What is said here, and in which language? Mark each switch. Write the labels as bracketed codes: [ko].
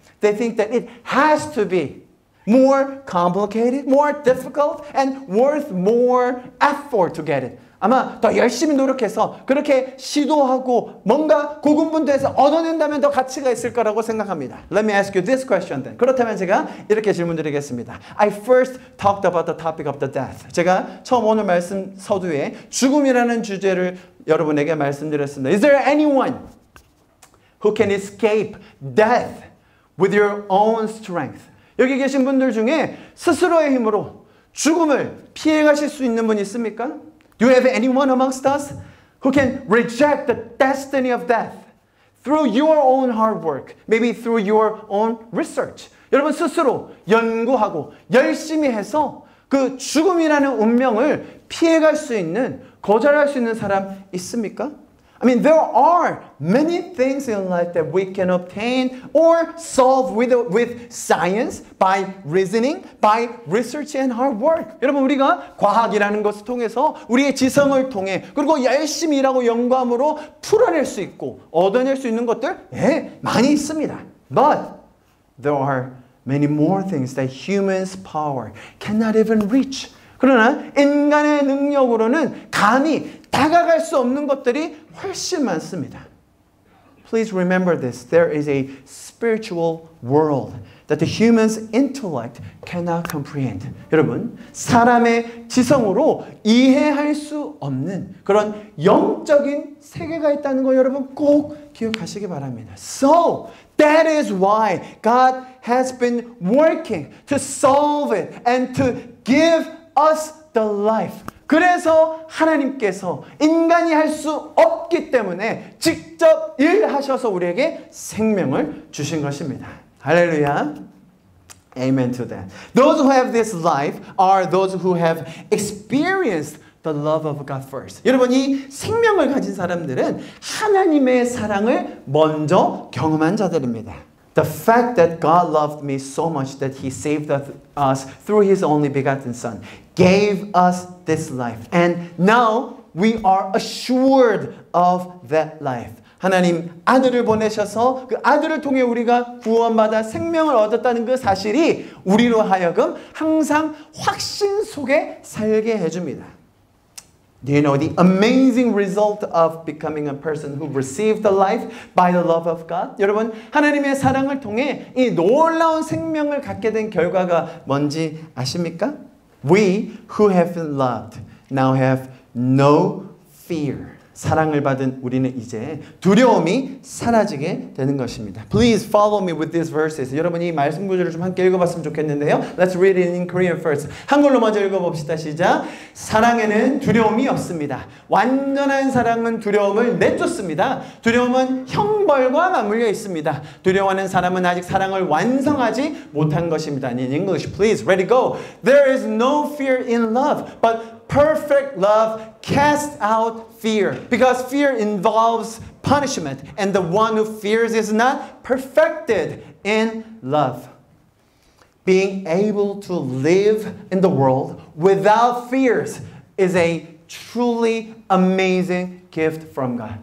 [en] They think that it has to be more complicated, more difficult, and worth more effort to get it. [ko] 아마 더 열심히 노력해서 그렇게 시도하고 뭔가 고군분투해서 얻어낸다면 더 가치가 있을 거라고 생각합니다. [en] Let me ask you this question then. [ko] 그렇다면 제가 이렇게 질문드리겠습니다. [en] I first talked about the topic of the death. [ko] 제가 처음 오늘 말씀 서두에 죽음이라는 주제를 여러분에게 말씀드렸습니다. [en] Is there anyone who can escape death with your own strength? [ko] 여기 계신 분들 중에 스스로의 힘으로 죽음을 피해가실 수 있는 분 있습니까? [en] Do you have anyone amongst us who can reject the destiny of death through your own hard work, maybe through your own research? [ko] 여러분 스스로 연구하고 열심히 해서 그 죽음이라는 운명을 피해갈 수 있는, 거절할 수 있는 사람 있습니까? [en] I mean, there are many things in life that we can obtain or solve with science, by reasoning, by research and hard work. [ko] 여러분, 우리가 과학이라는 것을 통해서 우리의 지성을 통해 그리고 열심히 일하고 연구함으로 풀어낼 수 있고 얻어낼 수 있는 것들 많이 있습니다. [en] But there are many more things that humans' power cannot even reach. [ko] 그러나 인간의 능력으로는 감히 다가갈 수 없는 것들이 훨씬 많습니다. [en] Please remember this. There is a spiritual world that the human's intellect cannot comprehend. [ko] 여러분, 사람의 지성으로 이해할 수 없는 그런 영적인 세계가 있다는 거 여러분 꼭 기억하시기 바랍니다. [en] So, that is why God has been working to solve it and to give us the life. 그래서 하나님께서 인간이 할 수 없기 때문에 직접 일하셔서 우리에게 생명을 주신 것입니다. 할렐루야. Amen to that. Those who have this life are those who have experienced the love of God first. [ko] 여러분, 이 생명을 가진 사람들은 하나님의 사랑을 먼저 경험한 자들입니다. [en] The fact that God loved me so much that He saved us through His only begotten Son gave us this life. And now we are assured of that life. [ko] 하나님 아들을 보내셔서 그 아들을 통해 우리가 구원받아 생명을 얻었다는 그 사실이 우리로 하여금 항상 확신 속에 살게 해줍니다. [en] Do you know the amazing result of becoming a person who received the life by the love of God? [ko] 여러분, 하나님의 사랑을 통해 이 놀라운 생명을 갖게 된 결과가 뭔지 아십니까? [en] We who have been loved now have no fear. [ko] 사랑을 받은 우리는 이제 두려움이 사라지게 되는 것입니다. [en] Please follow me with these verses. [ko] 여러분이 이 말씀 구절을 좀 함께 읽어봤으면 좋겠는데요. [en] Let's read it in Korean first. [ko] 한글로 먼저 읽어봅시다. 시작. 사랑에는 두려움이 없습니다. 완전한 사랑은 두려움을 내쫓습니다. 두려움은 형벌과 맞물려 있습니다. 두려워하는 사람은 아직 사랑을 완성하지 못한 것입니다. [en] In English, please, ready, go. There is no fear in love, but perfect love casts out fear, because fear involves punishment, and the one who fears is not perfected in love. Being able to live in the world without fears is a truly amazing gift from God.